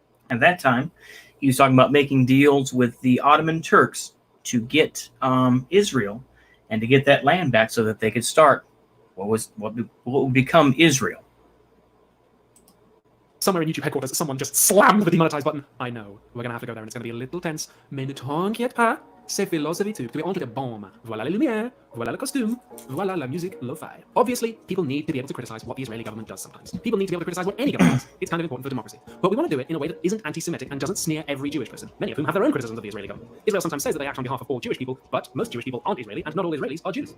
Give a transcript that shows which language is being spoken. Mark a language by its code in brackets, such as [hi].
[en] At that time, he was talking about making deals with the Ottoman Turks to get Israel and to get that land back so that they could start what would become Israel. Somewhere in YouTube headquarters, someone just slammed the demonetize button. I know. We're going to have to go there, and it's going to be a little tense. [fr] Mais ne t'inquiète pas, c'est PhilosophyTube. Tu es entre les bombes. Voilà les lumières. Voilà le costume. Voilà la musique lo-fi. [en] Obviously, people need to be able to criticize what the Israeli government does sometimes. People need to be able to criticize what any government does. It's kind of important for democracy. But we want to do it in a way that isn't anti-Semitic and doesn't sneer every Jewish person, many of whom have their own criticisms of the Israeli government. Israel sometimes says that they act on behalf of all Jewish people, but most Jewish people aren't Israeli, and not all Israelis are Jews.